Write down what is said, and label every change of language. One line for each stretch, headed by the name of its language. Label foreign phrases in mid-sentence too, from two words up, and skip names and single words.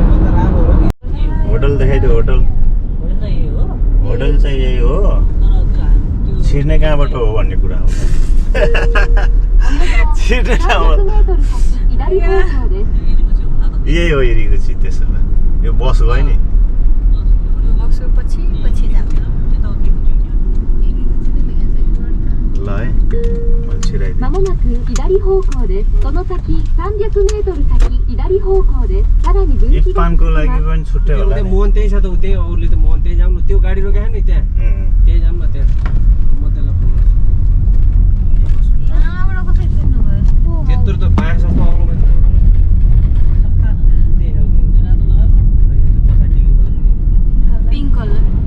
Nepali: होटल देखाइदियो होटल चाहिँ यही हो छिर्ने कहाँबाट हो भन्ने कुरा हो छिर्ने ठाउँबाट यही हो इरिगुची त्यसो भए यो बस गयो नि ल है मैले छिराइदिएँ
Japanese: まもなく左方向です。その先300メートル先左方向です。さらに分岐が
Nepali: इफपानको लागि पनि छुट्टै होला नि मोहन त्यही छ त उतै अरूले त मोहन त्यही जाउँ न त्यो गाडी रोक्यो नि त्यहाँ त्यही जाउँ न त्यहाँ म त्यसलाई फोन गर्छु त्यत्रो त पाएछ त अरूमा
English: pink color